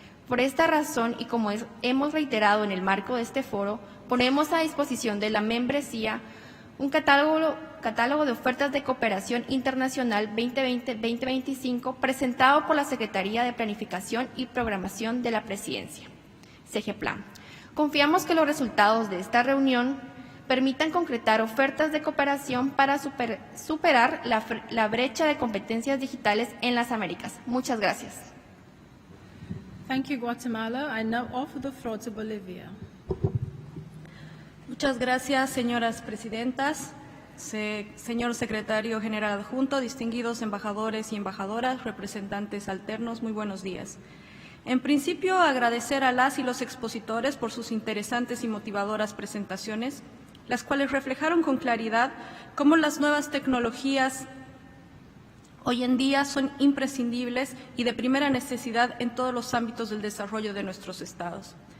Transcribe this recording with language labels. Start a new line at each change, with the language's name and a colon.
Spanish: Por esta razón, y como hemos reiterado en el marco de este foro, ponemos a disposición de la membresía un catálogo de ofertas de cooperación internacional 2020-2025 presentado por la Secretaría de Planificación y Programación de la Presidencia, SEGEPLAN. Confiamos que los resultados de esta reunión permitan concretar ofertas de cooperación para superar la brecha de competencias digitales en las Américas. Muchas gracias.
English: Thank you, Guatemala. I now offer the floor to Bolivia.
Spanish: Muchas gracias, señoras presidentas, señor secretario general adjunto, distinguidos embajadores y embajadoras, representantes alternos, muy buenos días. En principio, agradecer a las y los expositores por sus interesantes y motivadoras presentaciones, las cuales reflejaron con claridad cómo las nuevas tecnologías hoy en día son imprescindibles y de primera necesidad en todos los ámbitos del desarrollo de nuestros estados.